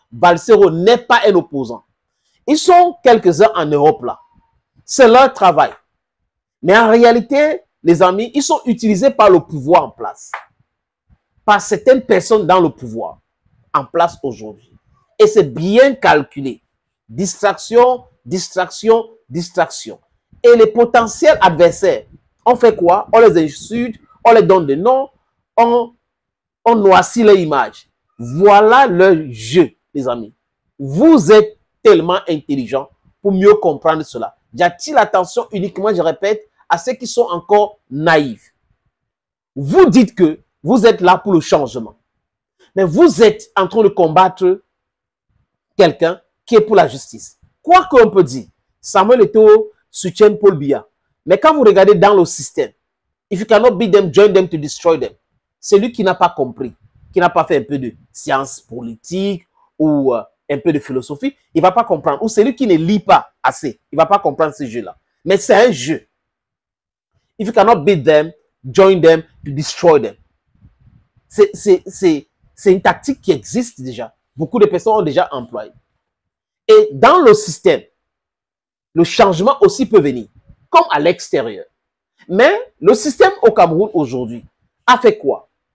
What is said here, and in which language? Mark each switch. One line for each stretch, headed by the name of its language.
French: Valsero n'est pas un opposant. Ils sont quelques-uns en Europe là. C'est leur travail. Mais en réalité, les amis, ils sont utilisés par le pouvoir en place. Par certaines personnes dans le pouvoir en place aujourd'hui. Et c'est bien calculé. Distraction, distraction, distraction. Et les potentiels adversaires, on fait quoi? On les insulte, on les donne des noms, on noircit leur image. Voilà le jeu, les amis. Vous êtes tellement intelligents pour mieux comprendre cela. J'attire l'attention uniquement, je répète, à ceux qui sont encore naïfs. Vous dites que vous êtes là pour le changement. Mais vous êtes en train de combattre quelqu'un qui est pour la justice. Quoi qu'on peut dire, Samuel Eto'o soutient Paul Biya. Mais quand vous regardez dans le système,
English: if you cannot beat them, join them to destroy them.
French: Celui qui n'a pas compris, qui n'a pas fait un peu de science politique ou un peu de philosophie, il ne va pas comprendre. Ou celui qui ne lit pas assez, il ne va pas comprendre ce jeu-là. Mais c'est un jeu.
English: If you cannot beat them, join them to destroy them.
French: C'est une tactique qui existe déjà. Beaucoup de personnes ont déjà employé. Et dans le système, le changement aussi peut venir, comme à l'extérieur. Mais le système au Cameroun aujourd'hui a fait quoi?